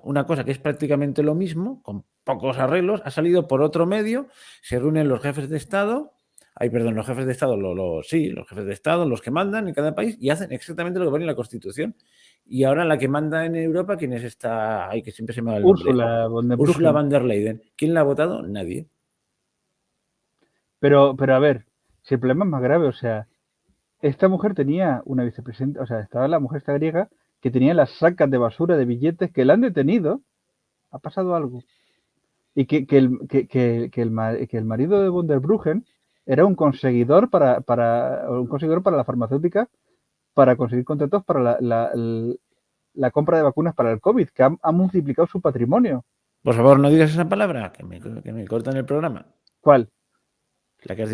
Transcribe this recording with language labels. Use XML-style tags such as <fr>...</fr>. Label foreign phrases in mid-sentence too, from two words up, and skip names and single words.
<es>Una cosa que es prácticamente lo mismo, con pocos arreglos, ha salido por otro medio, se reúnen los jefes de Estado, los jefes de Estado, sí, los jefes de Estado, los que mandan en cada país, y hacen exactamente lo que pone en la Constitución. Y ahora la que manda en Europa, ¿quién es esta? Ay, que siempre se me va el nombre. Úrsula von der Ursula Bruggen. von der Leyen. ¿Quién la ha votado? Nadie. Pero a ver, si el problema es más grave, o sea, esta mujer tenía una vicepresidenta, o sea, estaba la mujer esta griega que tenía las sacas de basura de billetes que la han detenido. Ha pasado algo. Y que el marido de von der Bruggen era un conseguidor para la farmacéutica para conseguir contratos para la compra de vacunas para el COVID, que ha multiplicado su patrimonio. Por favor, no digas esa palabra, que me cortan el programa. ¿Cuál? La que has</es>